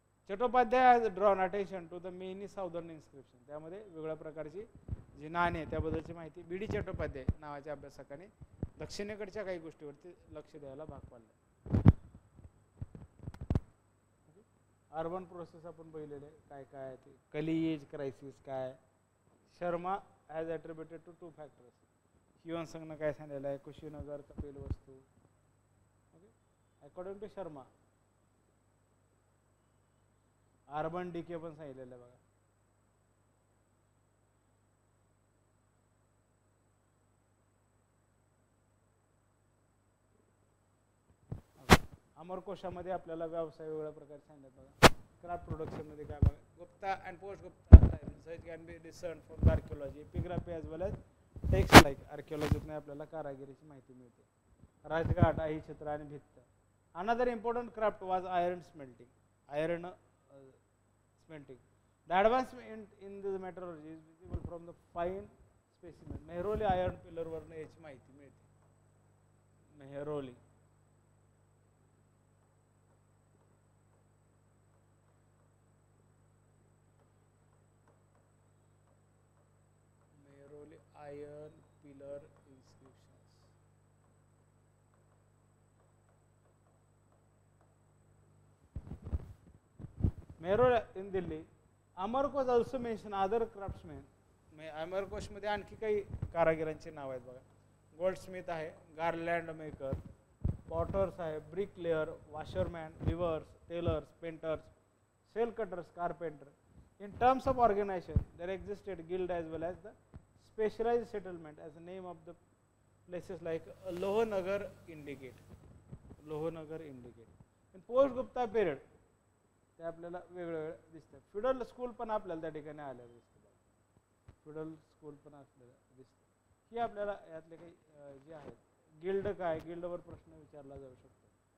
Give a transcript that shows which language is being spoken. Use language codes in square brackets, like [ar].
[en] Chattopadhyay has drawn attention to the many southern inscriptions. [mr] त्यामध्ये वेगळ्या प्रकारची जी नाणी त्याबद्दलची माहिती बीडी चट्टोपाध्याय नावाच्या अभ्यासकाने दक्षिणेकडच्या काही गोष्टीवरती लक्ष द्यायला भाग पाडले. अर्बन प्रोसेस आपण बघितलेले काय काय ते कली एज क्रायसिस काय. [en] Sharma has attributed to 2 factors. [mr] ह्युअन संघनं काय सांगितलेलं आहे, कुशीनगर कपिल वस्तू. [en] okay, according to Sharma urban decay [mr] पण सांगितलेलं आहे बघा. अमरकोशामध्ये आपल्याला व्यवसाय वेगळ्या प्रकारे सांगितलं बघा. क्राफ्ट प्रोडक्शन मध्ये काय बघा, [en] Gupta and post Gupta research can be discern from the archaeology, epigraphy as well as text like. [mr] आर्किओलॉजीतून आपल्याला कारागिरीची माहिती मिळते. राजघाट, आई चित्र आणि भित्त. [en] Another important craft was iron smelting. Iron smelting. The advancement in this metrology is visible from the fine specimen. [mr] Mehrauli iron पिलरवरनं याची माहिती मिळते. [en] Mehrauli iron pillar inscriptions. Mehrole in Delhi. Amarkos also mention other craftsmen. [mr] Amarkosh मध्ये आणखी काही कारागिरांची नाव आहेत बघा. Goldsmith आहे, गार्लँड maker, potter's आहे, brick layer, washerman, weavers, Taylor's, painters, sale cutters, carpenter. [en] In terms of organization, there existed guild as well as the specialized settlement, as the name of the places like Lohanagar indicate. Lohanagar indicate. In post Gupta period [mr] ते आपल्याला वेगवेगळे दिसतात. Feudal school पण आपल्याला त्या ठिकाणी आलेलं दिसतं. फ्युडल स्कूल पण आपल्याला दिसतं. ही आपल्याला यातले काही जे आहेत. गिल्ड काय, गिल्डवर प्रश्न विचारला जाऊ शकतो.